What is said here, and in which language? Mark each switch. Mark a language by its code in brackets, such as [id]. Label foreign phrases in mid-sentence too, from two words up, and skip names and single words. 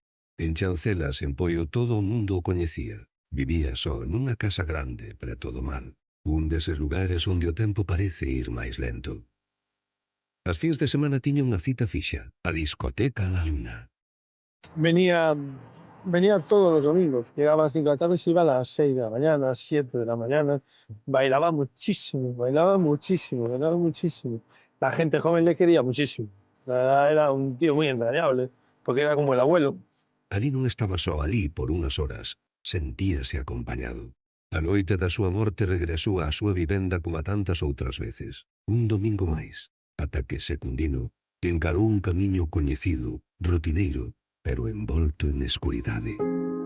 [gl] En Chancelas, en Poio, todo o mundo o coñecía. Vivía só nunha casa grande, preto do mar. Un deses lugares onde o tempo parece ir máis lento. As fins de semana tiña unha cita fixa, a discoteca da Luna. [es] Venía venía todos los domingos. Llegaba a las 5 de la tarde y se iba a las 6 de la mañana, 7 de la mañana. Bailaba muchísimo, bailaba muchísimo, bailaba muchísimo. La gente joven le quería muchísimo. Era un tío muy entrañable, porque era como el abuelo. [gl] Ali non estaba só ali por unhas horas, sentíase acompañado. A noite da súa morte regresou á súa vivenda como a tantas outras veces, un domingo máis, ata que Secundino encarou un camiño coñecido, rutineiro, pero envolto en escuridade.